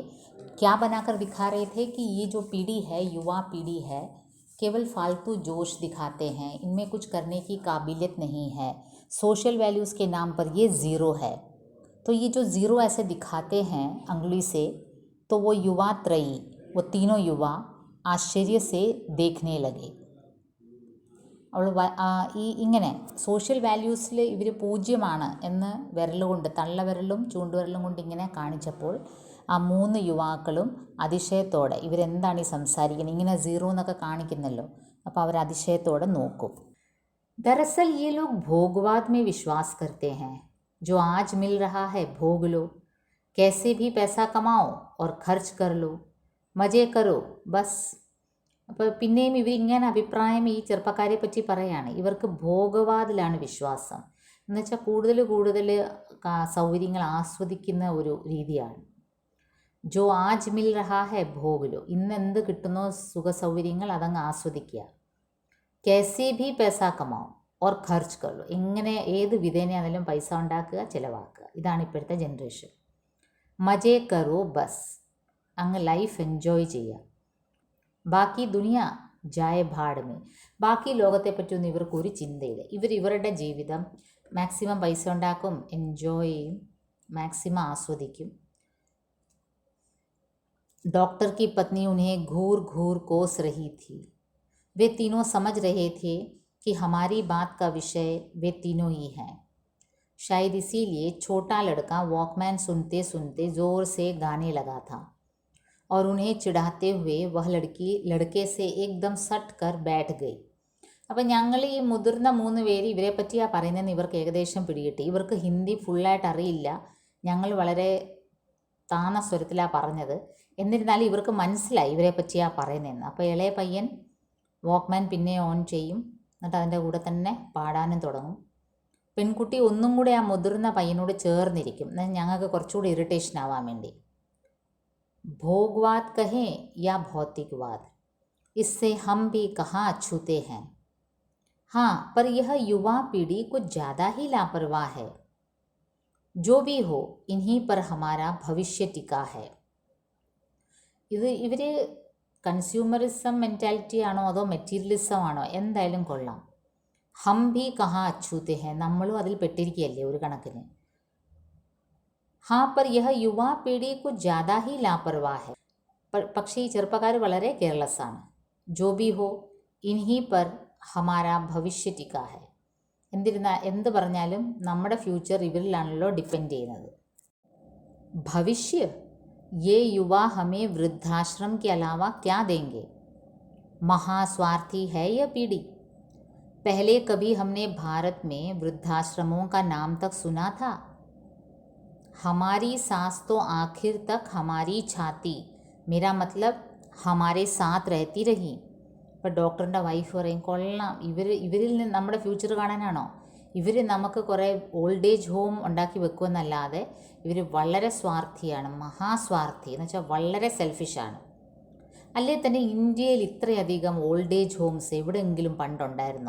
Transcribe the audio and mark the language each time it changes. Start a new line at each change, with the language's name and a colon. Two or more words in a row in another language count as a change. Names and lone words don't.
Hindi: क्या बनाकर दिखा रहे थे कि ये जो पीढ़ी है, युवा पीढ़ी है, केवल फालतू जोश दिखाते हैं, इनमें कुछ करने की काबिलियत नहीं है,
English: social values
Hindi: के नाम पर ये ज़ीरो है. तो ये जो ज़ीरो ऐसे दिखाते हैं अंगुली से, तो वो युवा त्रयी, वो तीनों युवा आश्चर्य से देखने लगे.
Malayalam: അവൾ ഇങ്ങനെ
English: social values-il
Malayalam: ഇവർ പൂജ്യമാണ് എന്ന് വിരലുകൊണ്ട് തള്ളവിരലും ചൂണ്ടുവിരലും കൊണ്ട് ഇങ്ങനെ കാണിച്ചപ്പോൾ ആ 3 യുവാക്കളും അതിശയത്തോടെ ഇവരെന്താണ് ഈ സംസാരിക്കുന്നത്, ഇങ്ങനെ സീറോ എന്നൊക്കെ കാണിക്കുന്നല്ലോ, അപ്പോൾ അവർ അതിശയത്തോടെ നോക്കും.
Hindi: दरअसल ये लोग भोगवाद में विश्वास करते हैं. जो आज मिल रहा है भोग लो, कैसे भी पैसा कमाओ और खर्च कर लो, मजे करो बस.
Malayalam: അപ്പോൾ പിന്നെയും ഇവരിങ്ങനെ അഭിപ്രായം ഈ ചെറുപ്പക്കാരെ പറ്റി പറയാണ്. ഇവർക്ക് ഭോഗവാദിലാണ് വിശ്വാസം. എന്നുവെച്ചാൽ കൂടുതൽ സൗകര്യങ്ങൾ ആസ്വദിക്കുന്ന ഒരു രീതിയാണ്.
Hindi: जो आज मिल रहा है भोग लो,
Malayalam: ഇന്ന് എന്ത് കിട്ടുന്നോ സുഖ സൗകര്യങ്ങൾ അതങ്ങ് ആസ്വദിക്കുക. कैसे भी पैसा कमाओ और खर्च कर लो, എങ്ങനെ ഏത് വിധേനയാണെങ്കിലും പൈസ ഉണ്ടാക്കുക, ചിലവാക്കുക. ഇതാണ് ഇപ്പോഴത്തെ ജനറേഷൻ.
Hindi: मज़े करो बस,
Malayalam: അങ്ങ്
English: life enjoy
Malayalam: ചെയ്യുക.
Hindi: बाकी दुनिया जाए भाड़ में,
Malayalam: ബാക്കി ലോകത്തെപ്പറ്റിയൊന്നും ഇവർക്കൊരു ചിന്തയില്ല. ഇവരുടെ ജീവിതം മാക്സിമം പൈസ ഉണ്ടാക്കും, എൻജോയ് ചെയ്യും, മാക്സിമം ആസ്വദിക്കും.
Hindi: डॉक्टर की पत्नी उन्हें घूर घूर कोस रही थी. वे तीनों समझ रहे थे कि हमारी बात का विषय वे तीनों ही हैं. शायद इसीलिए छोटा लड़का वॉकमैन सुनते सुनते ज़ोर से गाने लगा था और उन्हें चिढ़ाते हुए वह लड़की लड़के से एकदम सट कर बैठ गई.
Malayalam: അപ്പം ഞങ്ങൾ ഈ മുതിർന്ന 3 പേര് ഇവരെ പറ്റിയാണ് പറയുന്നതെന്ന് ഇവർക്ക് ഏകദേശം പിടികിട്ടി. ഇവർക്ക് ഹിന്ദി ഫുള്ളായിട്ട് അറിയില്ല. ഞങ്ങൾ വളരെ താന്ന സ്വരത്തിലാണ് പറഞ്ഞത്. എന്നിരുന്നാലും ഇവർക്ക് മനസ്സിലായി ഇവരെ പറ്റിയാണ് പറയുന്നതെന്ന്. അപ്പോൾ ഇളയ പയ്യൻ വോക്ക്മാൻ പിന്നെ ഓൺ ചെയ്യും, എന്നിട്ട് അതിൻ്റെ കൂടെ തന്നെ പാടാനും തുടങ്ങും. പെൺകുട്ടി ഒന്നും കൂടെ ആ മുതിർന്ന പയ്യനോട് ചേർന്നിരിക്കും, എന്നാൽ ഞങ്ങൾക്ക് കുറച്ചുകൂടി ഇറിറ്റേഷൻ ആവാൻ വേണ്ടി.
Hindi: भोगवाद कहें या भौतिकवाद, इससे हम भी कहाँ छूते हैं. हाँ, पर यह युवा पीढ़ी कुछ ज़्यादा ही लापरवाह है. जो भी हो, इन्हीं पर हमारा भविष्य टिका है.
Malayalam: ഇവർ
English: consumerism mentality
Malayalam: ആണോ അതോ മെറ്റീരിയലിസം ആണോ, എന്തായാലും കൊള്ളാം.
Hindi: हम भी कहाँ अछूते हैं,
Malayalam: നമ്മളും അതിൽ പെട്ടിരിക്കുകയല്ലേ ഒരു കണക്കിന്.
Hindi: हाँ पर यह युवा पीढ़ी कुछ ज़्यादा ही लापरवाह है,
Malayalam: പക്ഷേ ഈ ചെറുപ്പക്കാർ വളരെ കെയർലെസ് ആണ്.
Hindi: जो भी हो इन्हीं पर हमारा भविष्य टिका है,
Malayalam: എന്ത് പറഞ്ഞാലും നമ്മുടെ ഫ്യൂച്ചർ ഇവരിലാണല്ലോ ഡിപ്പെൻഡ് ചെയ്യുന്നത്.
Hindi: ഭവിഷ്യ, ये युवा हमें वृद्धाश्रम के अलावा क्या देंगे. महास्वार्थी है यह पीढ़ी. पहले कभी हमने भारत में वृद्धाश्रमों का नाम तक सुना था. हमारी सांस तो आखिर तक हमारी छाती, मेरा मतलब हमारे साथ रहती रही.
Malayalam: ഇപ്പോൾ ഡോക്ടറിൻ്റെ വൈഫ് പറയും, കൊള്ളാം, ഇവരിൽ നിന്ന് നമ്മുടെ ഫ്യൂച്ചർ കാണാനാണോ, ഇവർ നമുക്ക് കുറേ
English: old age home
Malayalam: ഉണ്ടാക്കി വെക്കുമെന്നല്ലാതെ ഇവർ വളരെ സ്വാർത്ഥിയാണ്, മഹാസ്വാർത്ഥി എന്ന് വെച്ചാൽ വളരെ സെൽഫിഷാണ്. അല്ലേ തന്നെ ഇന്ത്യയിൽ ഇത്രയധികം
English: old age homes
Malayalam: എവിടെയെങ്കിലും പണ്ടുണ്ടായിരുന്നോ?